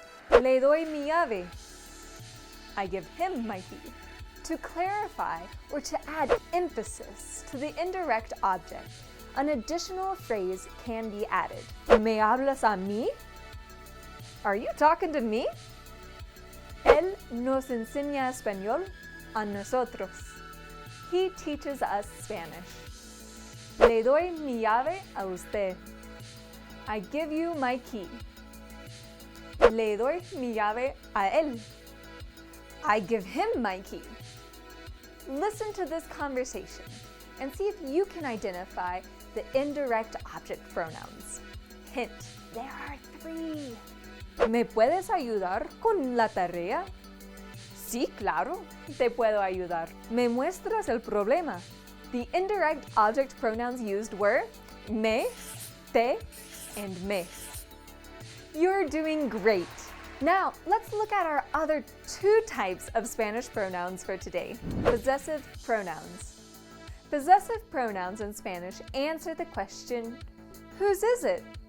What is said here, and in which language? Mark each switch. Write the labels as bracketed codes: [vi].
[es] Le doy mi llave. [en] I give him my key. To clarify or to add emphasis to the indirect object, an additional phrase can be added. [es] ¿Me hablas a mí? [en] Are you talking to me? [es] Él nos enseña español a nosotros. [en] He teaches us Spanish. [es] Le doy mi llave a usted. [en] I give you my key. [es] Le doy mi llave a él. [en] I give him my key. Listen to this conversation and see if you can identify the indirect object pronouns. Hint, there are 3. [es] ¿Me puedes ayudar con la tarea? Sí, claro, te puedo ayudar. ¿Me muestras el problema? [en] The indirect object pronouns used were me, te, and me. You're doing great. Now, let's look at our other 2 types of Spanish pronouns for today. Possessive pronouns. Possessive pronouns in Spanish answer the question, whose is it?